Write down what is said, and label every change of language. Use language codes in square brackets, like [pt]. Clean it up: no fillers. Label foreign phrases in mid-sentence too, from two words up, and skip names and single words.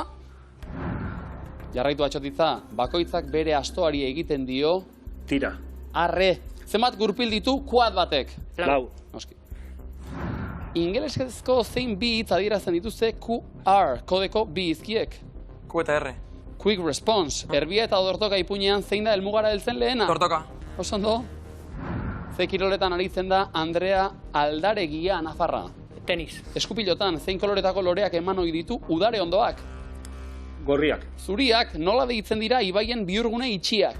[eu] Jarraitu atxotitza, bakoitzak bere astoari egiten dio... Tira. Arre. Zenbat gurpil ditu kuad batek? Lau. Noski. Ingelesezko zein bi hitz adierazten dituzte QR kodeko bi hizkiek? Q eta R. [en] Quick response. [eu] Erbia eta odortoka ipuinean zein da helmugara heltzen lehena? Tortoka. Osondo? Ze kiroletan aritzen da Andrea Aldaregia Nafarra? Tenis. Eskupilotan zein koloretako loreak eman ohi ditu udare ondoak? Gorriak. Zuriak nola deitzen dira ibaien bihurgune itxiak?